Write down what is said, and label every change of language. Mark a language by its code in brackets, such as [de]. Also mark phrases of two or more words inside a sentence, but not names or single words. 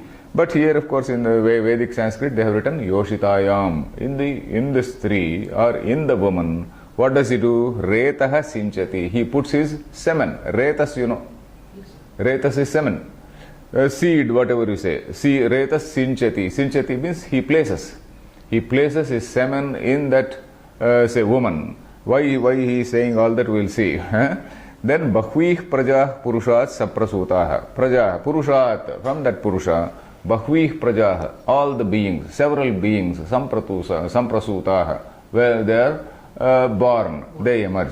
[en] But here, of course, in the Vedic Sanskrit, they have written Yoshitayam. In the Stri or in the woman. What does he do? [sa] Retaha Sinchati. [en] He puts his semen. Retas, you know. Retas is semen. Seed, whatever you say. [sa] Retas Sinchati. [en] Sinchati means he places. He places his semen in that, woman. Why he is saying all that we will see. [sa] Then Bahvih Prajah Purushat Saprasutaha. Prajah, Purushat, [en] from that Purusha, [sa] Bahvih Prajah, [en] all the beings, several beings, Samprasutaha, where they are born, they emerge.